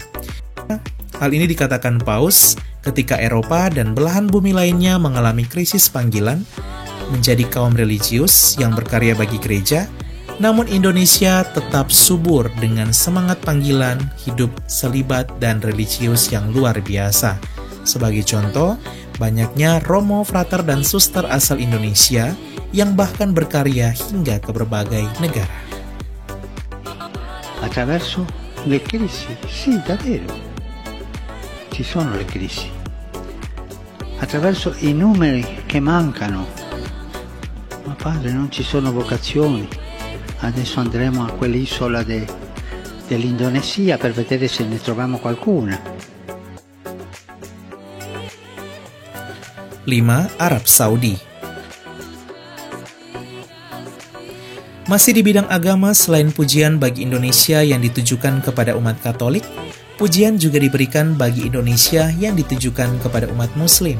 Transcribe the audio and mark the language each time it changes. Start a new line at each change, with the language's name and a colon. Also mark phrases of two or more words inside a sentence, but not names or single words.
Indonesian: Hal ini dikatakan Paus ketika Eropa dan belahan bumi lainnya mengalami krisis panggilan menjadi kaum religius yang berkarya bagi gereja, namun Indonesia tetap subur dengan semangat panggilan, hidup selibat, dan religius yang luar biasa. Sebagai contoh, banyaknya romo, frater, dan suster asal Indonesia yang bahkan berkarya hingga ke berbagai negara.
Italian: Attraverso le crisi, sì, davvero. Ci sono le crisi, attraverso i numeri che mancano. Ma padre, non ci sono vocazioni. Adesso andremo a quell'isola dell'Indonesia per vedere se ne troviamo qualcuna.
Indonesian: 5. Arab Saudi. Masih di bidang agama, selain pujian bagi Indonesia yang ditujukan kepada umat Katolik, pujian juga diberikan bagi Indonesia yang ditujukan kepada umat Muslim.